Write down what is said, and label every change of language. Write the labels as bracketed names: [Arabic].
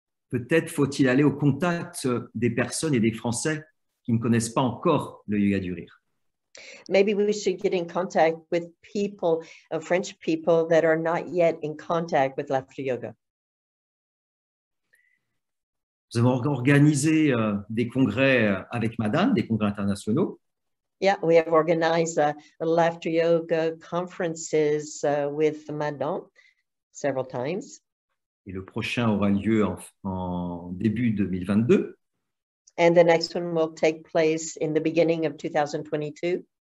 [French] Peut-être faut-il aller au contact des personnes et des Français qui ne connaissent pas encore le yoga du rire. [English] Maybe we should get in contact with people, French people that are not yet in contact with laughter yoga. [French] Nous avons organisé des congrès avec Madame, des congrès internationaux. [English] Yeah, we have organized laughter yoga conferences with Madame several times. [French] Et le prochain aura lieu en début 2022. [English] And the next one will take place in the beginning of 2022.